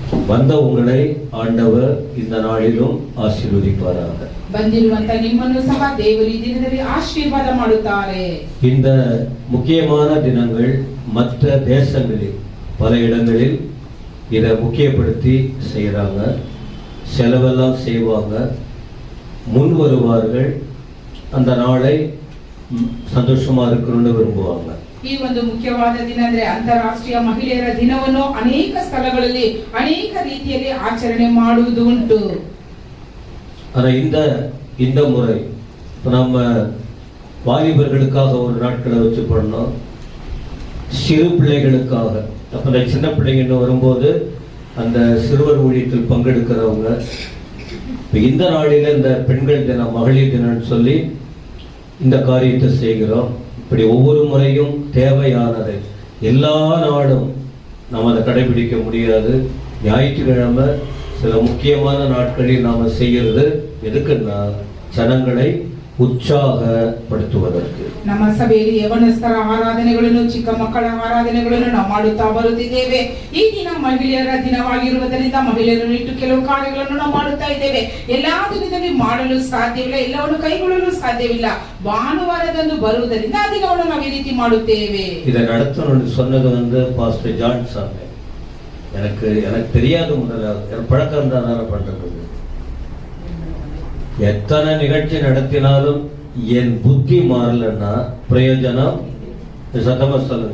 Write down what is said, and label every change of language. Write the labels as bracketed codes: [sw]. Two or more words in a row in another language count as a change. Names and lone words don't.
[ta] வந்த உங்களை ஆண்டவர் இந்த நாளிலும் ஆசீர்வதிப்பாராக. [kn] ಬಂದಿರುವಂತ ನಿಮ್ಮನ್ನು ಸಹ ದೇವರು ಈ ದಿನದಲ್ಲಿ ಆಶೀರ್ವಾದ ಮಾಡುತ್ತಾರೆ. [ta] இந்த முக்கியமான தினங்கள் மற்ற தேசங்களில் பல இடங்களில் இதை முக்கியப்படுத்தி செய்கிறாங்க. செலவெல்லாம் செய்வாங்க, முன் வருவார்கள், அந்த நாளை சந்தோஷமா இருக்கணும்னு விரும்புவாங்க. [kn] ಈ ಒಂದು ಮುಖ್ಯವಾದ ದಿನ ಅಂದ್ರೆ ಅಂತಾರಾಷ್ಟ್ರೀಯ ಮಹಿಳೆಯರ ದಿನವನ್ನು ಅನೇಕ ಸ್ಥಳಗಳಲ್ಲಿ ಅನೇಕ ರೀತಿಯಲ್ಲಿ ಆಚರಣೆ ಮಾಡುವುದು ಉಂಟು. [ta] ஆனா இந்த முறை நம்ம வாலிபர்களுக்காக ஒரு நாட்களை வச்சு பண்ணோம், சிறு பிள்ளைகளுக்காக. அப்ப இந்த சின்ன பிள்ளைங்க வரும்போது அந்த சிறுவர் ஊழியத்தில் பங்கெடுக்கிறவங்க இந்த நாளில இந்த பெண்கள் தினம், மகளிர் தினம்னு சொல்லி இந்த காரியத்தை செய்கிறோம். இப்படி ஒவ்வொரு முறையும் தேவையானதை எல்லா நாடும் நாம் அதை கடைபிடிக்க முடியாது. ஞாயிற்றுக்கிழமை சில முக்கியமான நாட்களில் நாம் செய்கிறது எதுக்குன்னா ஜனங்களை ಉತ್ಸಾಹಪಡಿಸುವುದಕ್ಕೆ. [kn] ನಮ್ಮ ಸಭೆಯಲ್ಲಿ ಯವನಸ್ಥರ ಆರಾಧನೆಗಳನ್ನು, ಚಿಕ್ಕ ಮಕ್ಕಳ ಆರಾಧನೆಗಳನ್ನು ನಾವು ಮಾಡುತ್ತಾ ಬರುತ್ತಿದ್ದೇವೆ. ಈ ದಿನ ಮಹಿಳೆಯರ ದಿನವಾಗಿರುವುದರಿಂದ ಮಹಿಳೆಯರನ್ನು ಇಟ್ಟು ಕೆಲವು ಕಾರ್ಯಗಳನ್ನು ನಾವು ಮಾಡುತ್ತಾ ಇದ್ದೇವೆ. ಎಲ್ಲಾ ದಿನದಲ್ಲಿ ಮಾಡಲು ಸಾಧ್ಯವಿಲ್ಲ, ಎಲ್ಲವನ್ನು ಕೈಗೊಳ್ಳಲು ಸಾಧ್ಯವಿಲ್ಲ. ಭಾನುವಾರದಂದು ಬರುವುದರಿಂದ ಆ ದಿನವನ್ನು ನಾವು ಈ ರೀತಿ ಮಾಡುತ್ತೇವೆ. [ta] இதை நடத்தணும்னு சொன்னது பாஸ்டர் ஜான் சாமி. எனக்கு தெரியாது, முதல்ல பழக்கம் தான் பண்றது. எத்தனை நிகழ்ச்சி நடத்தினாலும் என் புத்தி மாறலன்னா பிரயோஜனம் சத்தமா சொல்லுங்க.